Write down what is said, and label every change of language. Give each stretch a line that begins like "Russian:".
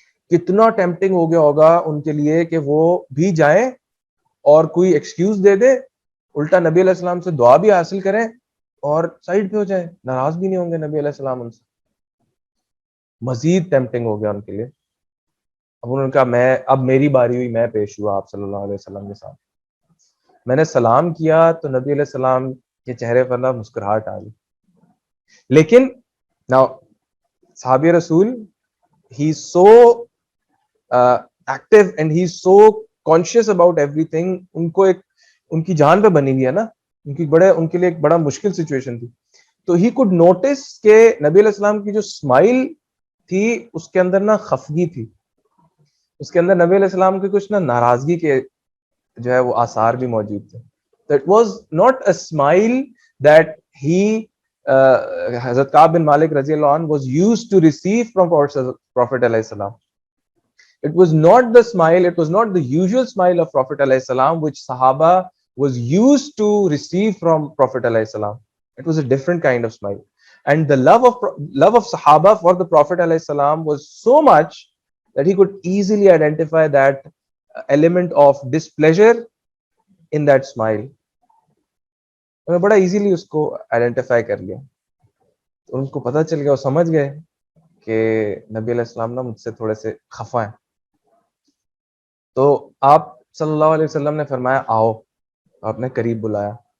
Urdu: کتنا ٹیمپٹنگ ہو گیا ہوگا ان کے لیے کہ وہ بھی جائیں اور کوئی ایکسکیوز دے دے، الٹا نبی علیہ السلام سے دعا بھی حاصل کریں اور سائڈ پہ ہو جائیں، ناراض بھی نہیں ہوں گے نبی علیہ السلام ان سے. مزید ٹیمپٹنگ ہو گیا ان کے لیے. اب انہوں نے کہا میں اب میری باری ہوئی، میں پیش ہوا آپ صلی اللہ علیہ وسلم کے ساتھ. میں نے سلام کیا تو نبی علیہ السلام کے چہرے پر نہ مسکراہٹ آ گئی.
English: لیکن now صحابی رسول he is so active and he is so conscious about everything.
Urdu: ان کو ایک ان کی جان پہ بنی ہوئی ہے نا، ان کے لیے ایک بڑا مشکل سچویشن تھی. تو
English: he could notice
Urdu: کہ نبی علیہ السلام کی جو اسمائل تھی اس کے اندر نا خفگی تھی، اس کے اندر نبی علیہ السلام کی کچھ نا ناراضگی کے جو ہے وہ آثار بھی موجود تھے.
English: That was not a smile that he حضرت کعب بن مالک رضی اللہ عنہ was used to receive from Prophet علیہ السلام. It was not the smile, it was not the usual smile of Prophet علیہ السلام which Sahaba was used to receive from Prophet علیہ السلام. It was a different kind of smile. And the love of Sahaba for the Prophet علیہ السلام was so much that he could easily identify that element of displeasure in that smile.
Urdu: میں بڑا easily اس کو identify کر لیا. ان کو پتہ چل گیا، وہ سمجھ گئے کہ نبی علیہ السلام نا مجھ سے تھوڑے سے خفا ہیں. تو آپ صلی اللہ علیہ وسلم نے فرمایا آؤ، آپ نے قریب بلایا.